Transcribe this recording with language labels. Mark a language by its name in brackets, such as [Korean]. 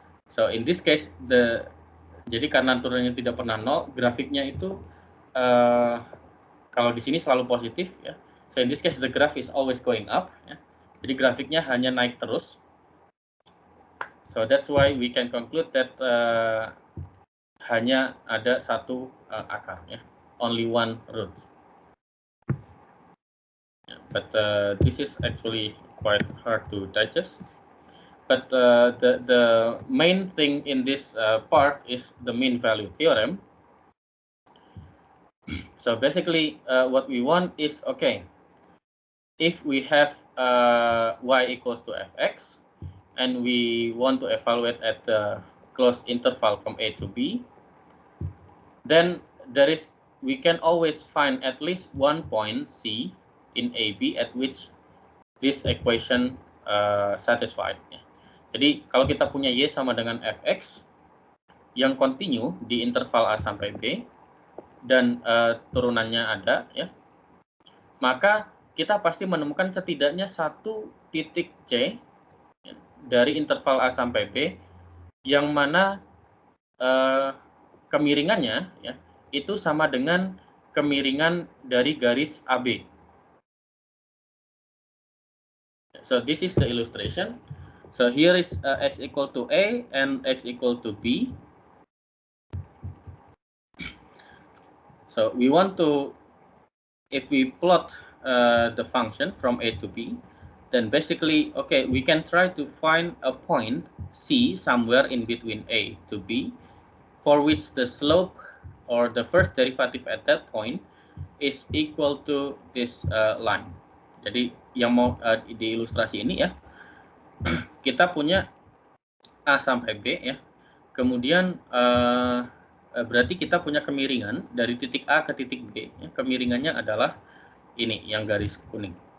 [English] So in this case [Indonesian] jadi karena turunannya tidak pernah 0, grafiknya itu kalau di sini selalu positif ya. [English] So in this case the graph is always going up ya. [Indonesian] Jadi grafiknya hanya naik terus. [English] So that's why we can conclude that [Indonesian] hanya ada satu akar ya, [English] only one root. But this is actually quite hard to digest. But the main thing in this part is the mean value theorem. So basically, what we want is okay. If we have y equals to fx, and we want to evaluate at the closed interval from a to b, then we can always find at least one point c in AB at which this equation satisfied. [Indonesian] Jadi kalau kita punya y sama dengan fx yang continue di interval a sampai b dan turunannya ada, ya, maka kita pasti menemukan setidaknya satu titik c dari interval a sampai b yang mana kemiringannya ya itu sama dengan kemiringan dari garis AB. [English] So this is the illustration. So here is x equal to a and x equal to b. So we want to, if we plot the function from a to b, then basically, okay, we can try to find a point C somewhere in between A to B, for which the slope or the first derivative at that point is equal to this line. [Indonesian] Jadi yang mau di ilustrasi ini ya, kita punya A sampai B ya, kemudian berarti kita punya kemiringan dari titik A ke titik B, ya. Kemiringannya adalah ini yang garis kuning.